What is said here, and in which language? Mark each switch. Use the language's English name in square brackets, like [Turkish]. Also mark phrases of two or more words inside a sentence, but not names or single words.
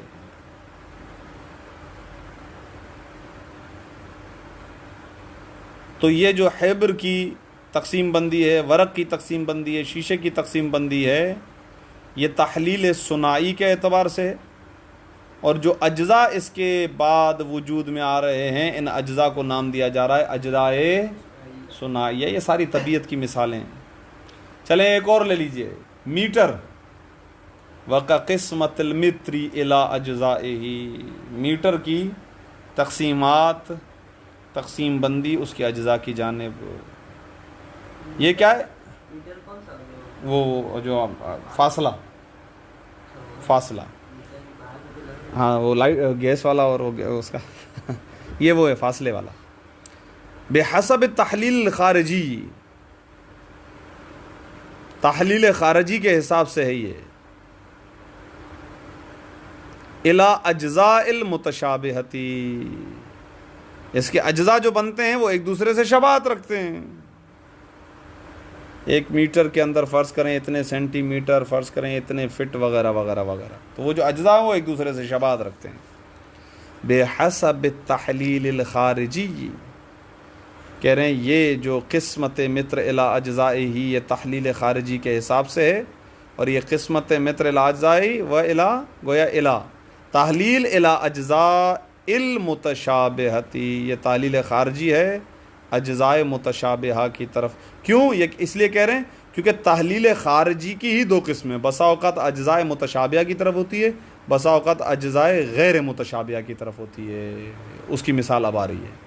[Urdu] تو یہ جو حبر کی تقسیم بندی ہے, ورق کی تقسیم بندی ہے, شیشے کی تقسیم بندی ہے, یہ تحلیل صناعی کے اعتبار سے. اور جو اجزاء اس کے بعد وجود میں آ رہے ہیں ان اجزاء کو نام دیا جا رہا ہے اجزاء صناعیہ. یہ ساری طبیعت کی مثالیں ہیں. چلیں ایک اور لے لیجئے, میٹر. [Arabic] وَكَقِسْمَةِ الْمِتْرِ إِلَىٰ أَجْزَائِهِ. [Urdu] میٹر کی تقسیمات, تقسیم بندی اس کے اجزاء کی جانب. یہ کیا ہے؟ میٹر کون سا وہ جو فاصلہ. ہاں وہ لائٹ گیس والا اور اس کا یہ وہ ہے فاصلے والا. [Arabic] بحسب تحلیل خارجی, [Urdu] تحلیل خارجی کے حساب سے ہے یہ. [Arabic] الی اجزاء المتشابہتی, [Urdu] اس کے اجزاء جو بنتے ہیں وہ ایک دوسرے سے شباہت رکھتے ہیں. ایک میٹر کے اندر فرض کریں اتنے سینٹی میٹر, فرض کریں اتنے فٹ وغیرہ وغیرہ وغیرہ, تو وہ جو اجزاء ہیں وہ ایک دوسرے سے شباہت رکھتے ہیں. [Arabic] بحسب التحلیل الخارجی, [Urdu] کہہ رہے ہیں یہ جو [Arabic] قسمت متر الی اجزائہ [Urdu] یہ تحلیل خارجی کے حساب سے ہے, اور یہ [Arabic] قسمت متر الی اجزائہ و الی [Urdu] گویا [Arabic] الی تحلیل الی اجزاء المتشابہتی, [Urdu] یہ تحلیل خارجی ہے اجزاء متشابہہ کی طرف. کیوں؟ یہ اس لیے کہہ رہے ہیں کیونکہ تحلیل خارجی کی ہی دو قسمیں, بسا اوقات اجزاء متشابہہ کی طرف ہوتی ہے, بسا اوقات اجزاء غیر متشابہہ کی طرف ہوتی ہے. اس کی مثال اب آ رہی ہے.